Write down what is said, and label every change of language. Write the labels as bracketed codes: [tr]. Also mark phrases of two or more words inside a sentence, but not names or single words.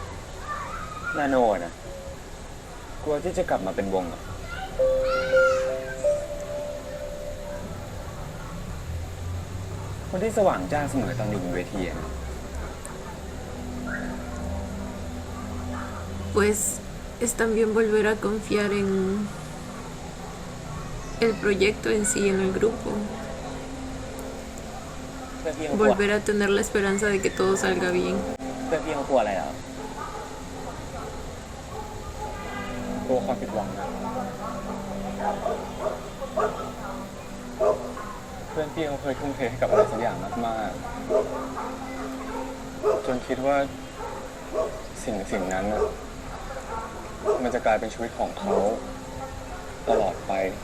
[th] นาโนนะกลัวที่จะกลับมาเป็นวงอะ คนที่สว่างจ้าเสมอตอนอยู่บนเวทีอะ [es] Pues es también volver a confiar en el proyecto en sí, en el grupo. [th] เพื่อนพี่เขากลัว [es] Volver a tener la esperanza de que todo salga bien. [th] เพื่อนพี่เขากลัวอะไรเหรอ กลัวความผิดหวังนะเพื่อนพี่เขาเคยทุ่มเทให้กับอะไรสักอย่างมากๆจนคิดว่าสิ่งนั้นน่ะมันจะกลายเป็นชีวิตของเขาตลอดไป